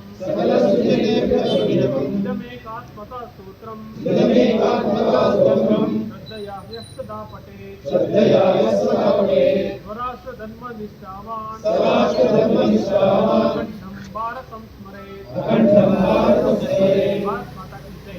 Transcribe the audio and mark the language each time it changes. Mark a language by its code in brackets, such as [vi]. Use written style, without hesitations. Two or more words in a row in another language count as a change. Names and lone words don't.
[sa] ಸಕಲ ಸುಜನೇಭ್ಯಃ ಪ್ರತಿದಿನಂ ಇದಮೇಕಾತ್ಮತಾ ಸ್ತೋತ್ರಂ ಇದಮೇಕಾತ್ಮತಾ ಸ್ತೋತ್ರಂ ಶ್ರದ್ಧಯಾ ಯಃ ಸದಾ ಪಠೇತ್ ಶ್ರದ್ಧಯಾ ಯಃ ಸದಾ ಪಠೇತ್ ಸ್ವರಾಷ್ಟ್ರ ಧರ್ಮ ನಿಷ್ಠಾವಾನ್ ಸ್ವರಾಷ್ಟ್ರಧರ್ಮನಿಷ್ಠಾವಾನ್ ಅಖಂಡಂ ಭಾರತಂ ಸ್ಮರೇತ್ ಅಖಂಡಂ ಭಾರತಂ ಸ್ಮರೇತ್ [hi] भारत माता की जय.